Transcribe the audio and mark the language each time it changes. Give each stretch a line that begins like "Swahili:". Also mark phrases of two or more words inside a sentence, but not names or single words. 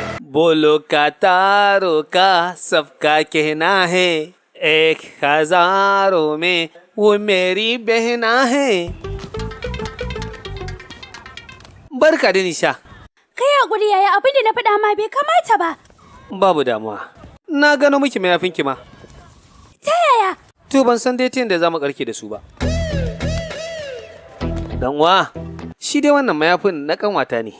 Hindi: बोलो का तारों का सबका कहना है, 1000 में वो मेरी बहना है.
Hausa: Barka da Nisha. Kai hakuri yaya, abin da na faɗa ma bai kamata ba. Babu damuwa. Na gano miki mayafinki ma. Ta yaya? To ban san dai ta yadda za mu karke da su ba. Danwa, shi dai wannan mayafin na kanwata ne.